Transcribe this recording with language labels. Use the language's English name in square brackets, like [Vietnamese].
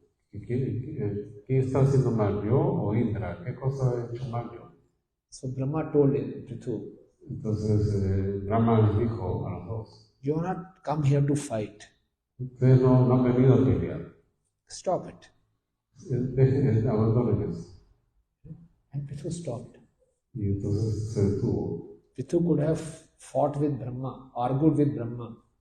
[Spanish] ¿Quién está haciendo mal, yo o Indra? ¿Qué cosa he hecho mal yo? [English] So Brahma told him, Prithu, [Spanish] Entonces Brahma les dijo a los dos, [English] you are not come here to fight. [Spanish] ustedes no han venido a pelear. [English] Stop it. [Spanish] Abandonen eso. [English] And Prithu stopped. [Spanish] Y entonces se detuvo. [English] Prithu could have fought with Brahma, argued with Brahma.